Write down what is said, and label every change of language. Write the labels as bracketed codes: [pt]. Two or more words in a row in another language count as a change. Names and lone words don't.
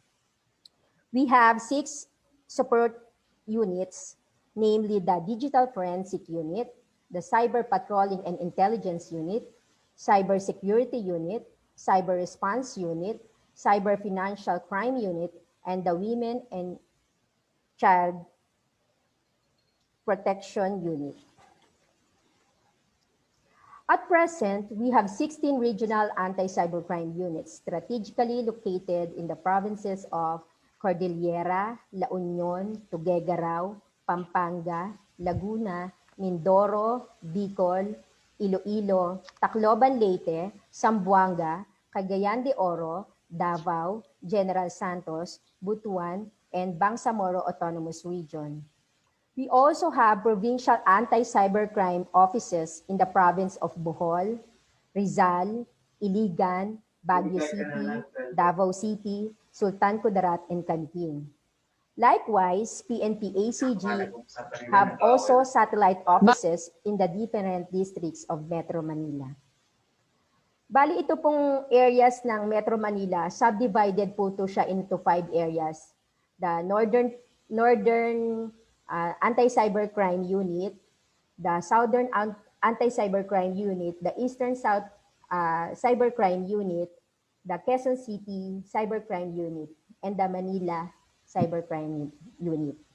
[en] We have 6 support units, namely the Digital Forensic Unit, the Cyber Patrolling and Intelligence Unit, Cyber Security Unit, Cyber Response Unit, Cyber Financial Crime Unit, and the Women and Child Protection Unit. At present, we have 16 regional anti-cybercrime units strategically located in the provinces of Cordillera, La Union, Tuguegarao, Pampanga, Laguna, Mindoro, Bicol, Iloilo, Tacloban Leyte, Zamboanga, Cagayan de Oro, Davao, General Santos, Butuan, and Bangsamoro Autonomous Region. We also have provincial anti-cybercrime offices in the province of Bohol, Rizal, Iligan, Baguio City, Davao City, Sultan Kudarat, and Campin. Likewise, PNP-ACG have also satellite offices in the different districts of Metro Manila. [tl] Bali, ito pong areas ng Metro Manila, subdivided po to siya [en] into 5 areas. The Northern Anti-Cybercrime Unit, the Southern Anti-Cybercrime Unit, the Eastern South Cybercrime Unit, the Quezon City Cybercrime Unit, and the Manila Cybercrime Unit.